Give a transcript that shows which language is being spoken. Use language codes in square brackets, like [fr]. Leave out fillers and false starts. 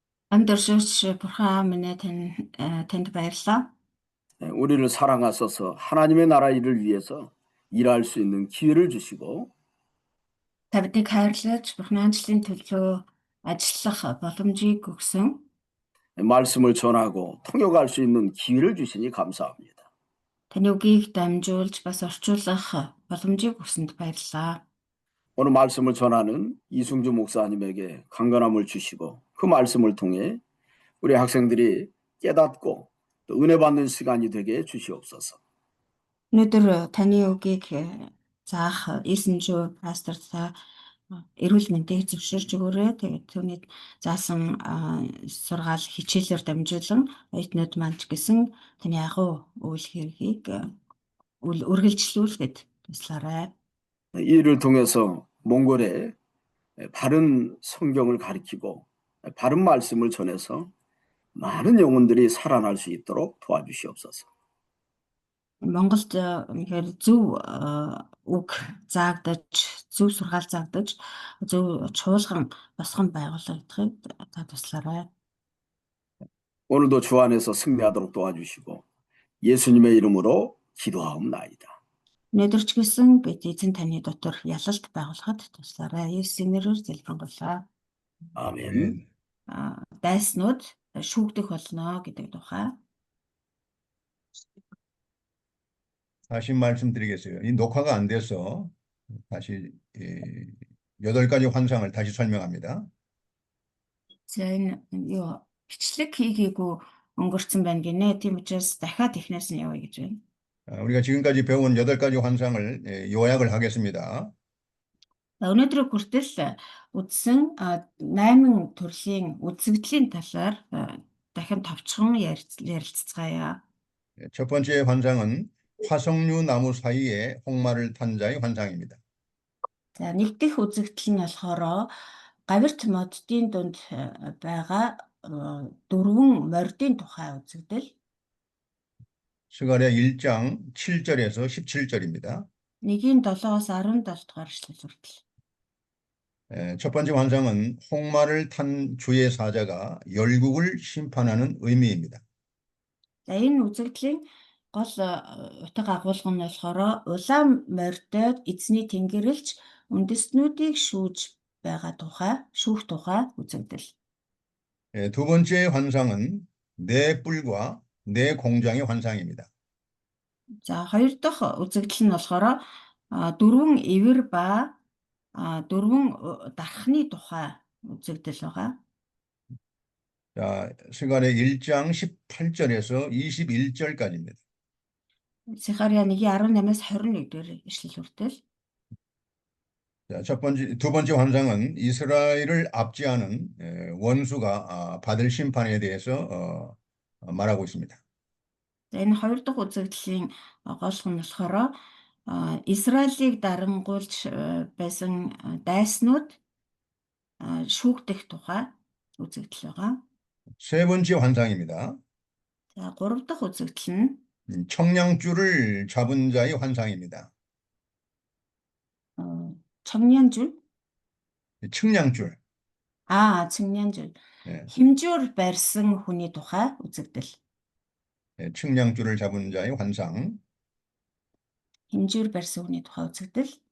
[mn] Амьд өршөөч бурхан минь танд баярлалаа. [ko] 우리를 사랑하셔서 하나님의 나라 일을 위해서 일할 수 있는 기회를 주시고 [mn] Та биднийг хайрлаж бурханы ажлын төлөө ажиллах боломжийг өгсөн. [ko] 말씀을 전하고 통역할 수 있는 기회를 주시니 감사합니다. [mn] Таны үгийг дамжуулж бас орчуулах боломжийг өгсөнд баярлалаа. [ko] 오늘 말씀을 전하는 이승주 목사님에게 강건함을 주시고 그 말씀을 통해 우리 학생들이 깨닫고 또 은혜 받는 시간이 되게 주시옵소서. [mn] Өнөөдөр таны үгийг заах Исэнжүү пастор та эрүүл мэндийг зөвшөөрч өгөөрэй. Тэгээд түүний заасан сургаал хичээлээр дамжуулан оюутнууд маань ч гэсэн таны агуу үйл хэргийг үргэлжлүүлэхэд туслаарай. [ko] 이 일을 통해서 몽골에 바른 성경을 가르치고 바른 말씀을 전해서 많은 영혼들이 살아날 수 있도록 도와주시옵소서. [mn] Монголд үнэхээр зөв үг заагдаж, зөв сургаал заагдаж, зөв чуулган босгон байгуулагдахыг та туслаарай. [ko] 오늘도 주 안에서 승리하도록 도와주시고 예수님의 이름으로 기도하옵나이다. [mn] Өнөөдөр ч гэсэн бид эзэн таны дотор ялалт байгуулахад туслаарай. Есүсийн нэрээр залбирanгуулаа. [ko] 아멘. [mn] Дайснууд шүүгдэх болно гэдэг тухай. [ko] 다시 말씀드리겠어요. 이 녹화가 안 돼서 다시 8가지 환상을 다시 설명합니다. [mn] За энэ юу бичлэг хийгээгүй өнгөрцөн байна гинэ. Тийм учраас дахиад эхнээс нь явъя гэж байна. [ko] 우리가 지금까지 배운 8가지 환상을 요약을 하겠습니다. [mn] Өнөөдрийг хүртэл үзсэн 8 төрлийн үзэгдлийн талаар дахин товчхон ярилцгаая. [ko] 첫 번째 환상은 화석류 나무 사이에 홍마를 탄 자의 환상입니다. [mn] За нэг дэх үзэгдэл нь болохоор гавирт моддын дунд байгаа 4 мордын тухай үзэгдэл. [ko] 스가랴 1장 7절에서 17절입니다. [mn] 1-ийн 7-оос 17 дугаар эшлэл хүртэл. [ko] 첫 번째 환상은 홍마를 탄 주의 사자가 열국을 심판하는 의미입니다. [mn] За энэ үзэгдлийн гол утга агуулга нь болохоор улаан мордод эзний тэнгэрлэгч үндэстнүүдийг шүүх тухай үзэгдэл. [ko] 두 번째 환상은 네 뿔과 네 공장의 환상입니다. [mn] За хоёр дахь үзэгдэл нь болохоор 4 ивэр ба 4 дархны тухай үзэгдэл байгаа. [ko] 자, 스가랴 1장 18절에서 21절까지입니다. [mn] Сехария 1:18-аас 21-р эшлэл хүртэл. [ko] 자, 두 번째 환상은 이스라엘을 압제하는 원수가 받을 심판에 대해서 말하고 있습니다. [mn] За энэ хоёр дахь үзэгдлийн голх нь болохоор Израилийг дарангуйлж байсан дайснууд шүүгдэх тухай үзэгдэл байгаа. [ko] 세 번째 환상입니다. [mn] За 3 дахь үзэгдэл нь [ko] 청량줄을 잡은 자의 환상입니다. 청량줄? 측량줄. 측량줄. 네. [mn] 힘줄 барьсан хүний тухай үзэгдэл. [ko] 측량줄을 잡은 자의 환상. [mn] 힘줄 барьсан хүний тухай үзэгдэл.